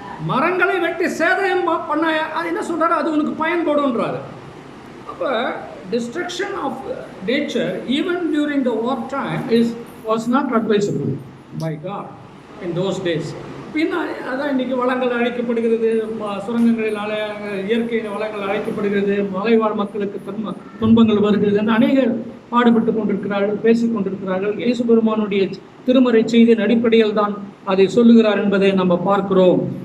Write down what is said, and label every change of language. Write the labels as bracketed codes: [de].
[ta] மரங்களை வெட்டி சேதம் பண்ண, அது என்ன சொல்றாரு, அது உனக்கு பயன்படும்ன்றாரு. அப்போ [en] destruction of nature even during the war time was not advisable by God in those days. [ta] பின்ன அதான் இன்றைக்கி வளங்கள் அழிக்கப்படுகிறது, சுரங்கங்களினால இயற்கையின் வளங்கள் அழிக்கப்படுகிறது, மலைவாழ் மக்களுக்கு துன்பங்கள் வருகிறது என்று அநேகர் பாடுபட்டு கொண்டிருக்கிறார்கள், பேசிக் கொண்டிருக்கிறார்கள். இயேசு பெருமானுடைய திருமறை செய்தியின் அடிப்படையில் தான் அதை சொல்லுகிறார் என்பதை நம்ம பார்க்கிறோம்.